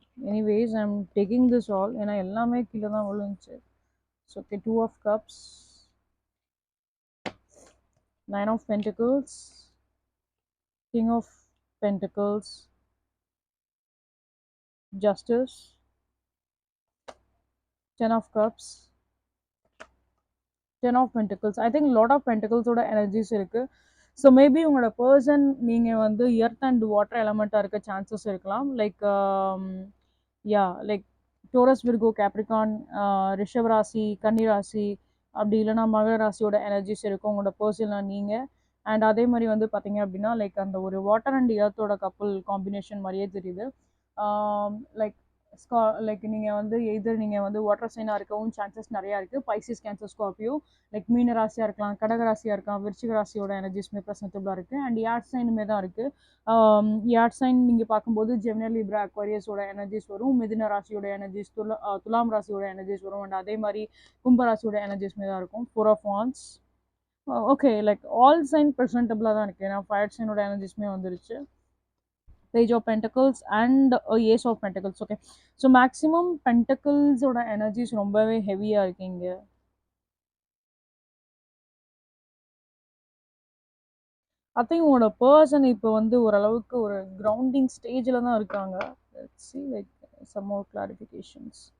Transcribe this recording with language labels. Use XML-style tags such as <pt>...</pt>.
<en>Anyways, I'm taking this all</en> <ta>ஏன்னா எல்லாமே கீழே தான் விழுந்துச்சு.</ta> <en>So okay, two of cups, nine of pentacles, king of pentacles, justice, 10 of cups, 10 of pentacles. I think lot of pentacles ஓட energies</en> <ta>இருக்கு. So maybe உங்களோட person நீங்கள் வந்து எர்த் அண்ட் வாட்டர் எலமெண்ட்டாக இருக்க சான்சஸ் இருக்கலாம். Like yeah like Taurus, Virgo, Capricorn, ரிஷப ராசி, கன்னி ராசி, அப்படி இல்லைனா மகர ராசியோட எனர்ஜிஸ் இருக்கும் உங்களோட பர்சனாக நீங்கள். அண்ட் அதே மாதிரி வந்து பார்த்தீங்க அப்படின்னா லைக் அந்த ஒரு வாட்டர் அண்ட் எர்த்தோட கப்புள் காம்பினேஷன் மாதிரியே தெரியுது. லைக் லைக் நீங்கள் வந்து எய்தர் நீங்கள் வந்து வாட்டர் சைனாக இருக்கவும் சான்சஸ் நிறையா இருக்குது. பைசிஸ், கேன்சர், ஸ்கார்பியோ, லைக் மீன ராசியாக இருக்கலாம், கடக ராசியாக இருக்கலாம், விருச்சிக ராசியோட எனர்ஜிஸ்மே ப்ரெசன்டபுளாக இருக்குது. அண்ட் யாட் சைனுமே தான் இருக்குது. யாட் சைன் நீங்கள் பார்க்கும்போது ஜெமினி, லிப்ரா, அக்வாரியஸோட எனர்ஜிஸ் வரும், மிதுன ராசியோட எனர்ஜிஸ், துலாம் ராசியோட எனர்ஜிஸ் வரும். அண்ட் அதே மாதிரி கும்ப ராசியோட எனர்ஜிஸ்மே தான் இருக்கும்.</ta> <en>4 of wands.</en> <ta>Okay, like all sign ப்ரெசன்டபுளாக தான் இருக்குது. ஏன்னா ஃபயர் சைனோட எனர்ஜிஸ்மே வந்துருச்சு.</ta> <en>Page of Pentacles and Ace of Pentacles. Okay, so maximum Pentacles ஓட energies</en> <ta>ரொம்பவே ஹெவியாக இருக்கீங்க.</ta> <en>I think</en> <ta>உங்களோட பர்சன் இப்போ வந்து ஓரளவுக்கு ஒரு கிரவுண்டிங் ஸ்டேஜில் தான் இருக்காங்க.</ta> <en>Let's see like some more clarifications.</en>